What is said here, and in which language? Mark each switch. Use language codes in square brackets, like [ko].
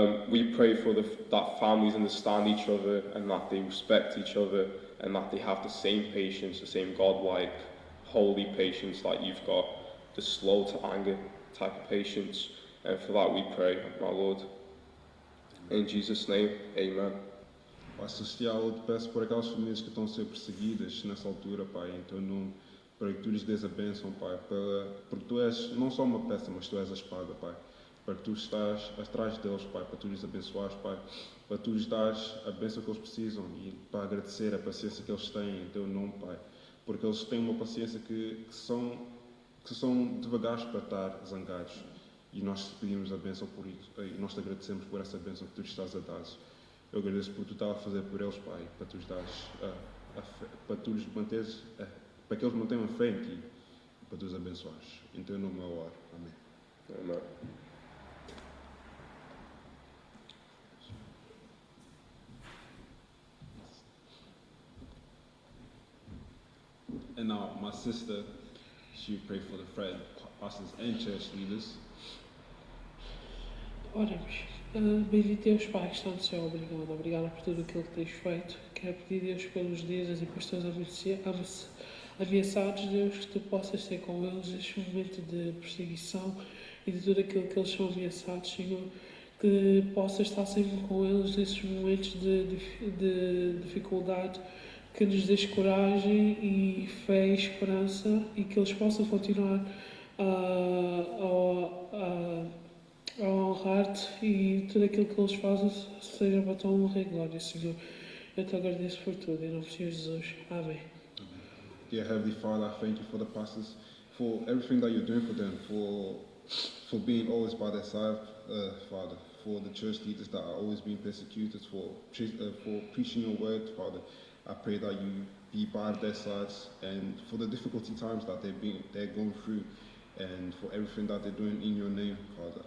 [en] We pray for that families understand each other and that they respect each other and that they have the same patience, the same godlike, holy patience that you've got, the slow to anger type of patience. And for that we pray, my Lord. In Jesus' name, amen. [pt] Pai Celestial, eu te peço por aquelas famílias que estão a ser perseguidas nessa altura, Pai, em Teu nome, para que Tu lhes dês a bênção, Pai, porque Tu és não só uma peça, mas Tu és a espada, Pai, para que Tu estás atrás deles, Pai, para Tu lhes abençoares, Pai, para Tu lhes dares a bênção que eles precisam e para agradecer a paciência que eles têm em Teu nome, Pai, porque eles têm uma paciência que são devagares para estar zangados. e nós pedimos a bênção por isso, e nós te agradecemos por essa bênção que tu estás a dar. Eu agradeço por tu estás a fazer por eles, Pai, para tu dares para tu lhes manteres, para que eles mantenham a fé em ti, para tu os abençoares. Em teu nome eu oro. Amém. [en] Amen. And now my sister, she will pray for the friend, pastors and church leaders. [pt] Oremos. Bendito Deus Pai que está no céu, obrigado por tudo aquilo que tens feito. Quero pedir, Deus, pelos líderes e pastores ameaçados, Deus, que tu possas ser com eles neste momento de perseguição e de tudo aquilo que eles são ameaçados, Senhor, que possas estar sempre com eles nesses momentos de dificuldade, que nos dês coragem e fé e esperança e que eles possam continuar a honrar-te e tudo aquilo que eles fazem seja para a tua honra e glória, Senhor. Eu te agradeço por tudo, em nome de Jesus. Amém. [en] Dear Heavenly Father, I thank you for the pastors, for everything that you're doing for them, for being always by their side, Father, for the church leaders that are always being persecuted, for preaching your word, Father. I pray that you be by their sides, and for the difficulty times that they're going through, and for everything that they're doing in your name, Father.